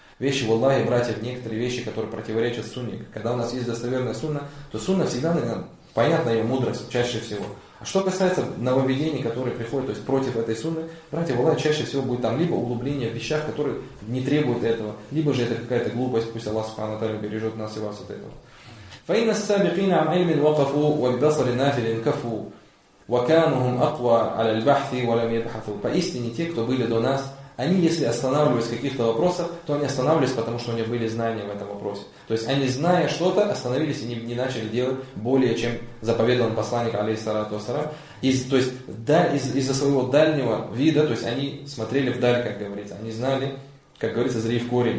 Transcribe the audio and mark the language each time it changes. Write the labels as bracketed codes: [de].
[ru] Вещи в Аллахе, братья, некоторые вещи, которые противоречат сунне. Когда у нас есть достоверная сунна, то сунна всегда, наверное, понятна ее мудрость чаще всего. А что касается нововведений, которые приходят, то есть против этой сунны, братья, в Аллахе чаще всего будет там либо углубление в вещах, которые не требуют этого, либо же это какая-то глупость, пусть Аллах субхана ва тааля бережет нас и вас от этого. [ar] فإن السابقين عن علم وقفوا والبصر نافل كفوا وكانهم أقوى على البحث ولم يبحثوا. [ru] Поистине те, кто были до нас, они если останавливались в каких-то вопросах, то они останавливались, потому что у них были знания в этом вопросе. То есть они, зная что-то, остановились и не начали делать более, чем заповедал посланник, алейхиссалату вассалям. Из-за своего дальнего вида, то есть они смотрели вдаль, как говорится, они знали, как говорится, зри в корень.